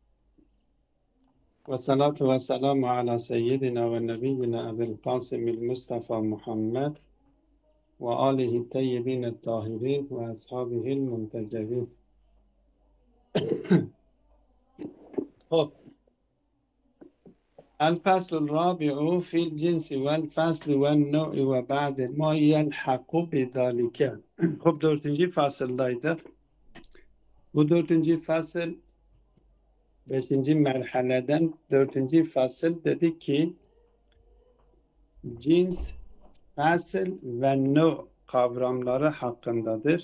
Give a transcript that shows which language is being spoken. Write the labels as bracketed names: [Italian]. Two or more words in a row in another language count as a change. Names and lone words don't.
[Arabic] والصلاة والسلام على سيدنا ونبينا أبي القاسم المصطفى محمد وآله الطيبين الطاهرين وأصحابه المنتجبين. [Turkish] Hop. [Arabic] الفصل الرابع في الجنس والفصل والنوع وبعد ما يلحق بذلك. [Turkish] Hop, dördüncü fasıldaydık. Bu dördüncü fasıl beşinci merhaleden dördüncü fasıl dedi ki cins, fasıl ve no kavramları hakkındadır.